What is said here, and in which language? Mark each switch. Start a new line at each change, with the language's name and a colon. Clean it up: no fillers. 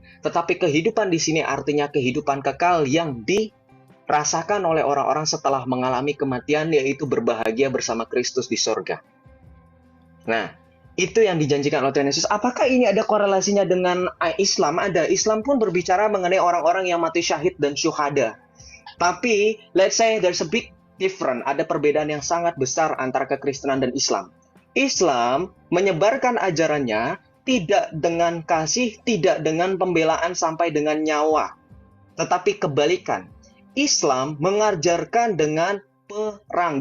Indonesian: Tetapi kehidupan di sini artinya kehidupan kekal yang dirasakan oleh orang-orang setelah mengalami kematian, yaitu berbahagia bersama Kristus di sorga. Nah, itu yang dijanjikan oleh Tuhan Yesus. Apakah ini ada korelasinya dengan Islam? Ada. Islam pun berbicara mengenai orang-orang yang mati syahid dan syuhada. Tapi,
English: let's say there's a big difference.
Indonesian: Ada perbedaan yang sangat besar antara kekristenan dan Islam. Islam menyebarkan ajarannya tidak dengan kasih, tidak dengan pembelaan sampai dengan nyawa. Tetapi kebalikan. Islam mengajarkan dengan perang.